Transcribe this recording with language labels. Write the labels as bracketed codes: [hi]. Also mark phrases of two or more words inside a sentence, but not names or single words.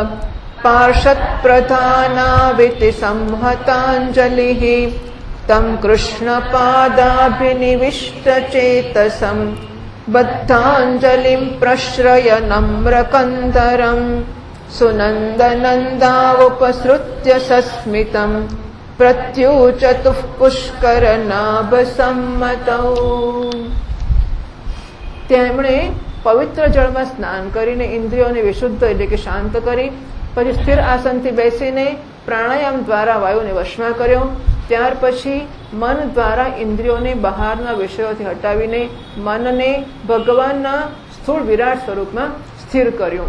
[sa] पार्षत्प्रधानाविति संहताञ्जलिः तं कृष्णपादाभिनिविष्टचेतसं बद्धाञ्जलिं प्रश्रय नम्रकन्दरम् सुनन्दनन्दावुपसृत्य सस्मितं प्रत्यूचतुः पुष्करनाभसम्मतौ। [gu] તેમણે પવિત્ર જળમાં સ્નાન કરીને ઇન્દ્રિયોને વિશુદ્ધ એટલે કે શાંત કરી પછી સ્થિર આસનથી બેસીને પ્રાણાયામ દ્વારા વાયુને વશમાં કર્યો. ત્યાર પછી મન દ્વારા ઇન્દ્રિયોને બહારના વિષયોથી હટાવીને મનને ભગવાનના સ્થૂળ વિરાટ સ્વરૂપમાં સ્થિર કર્યું.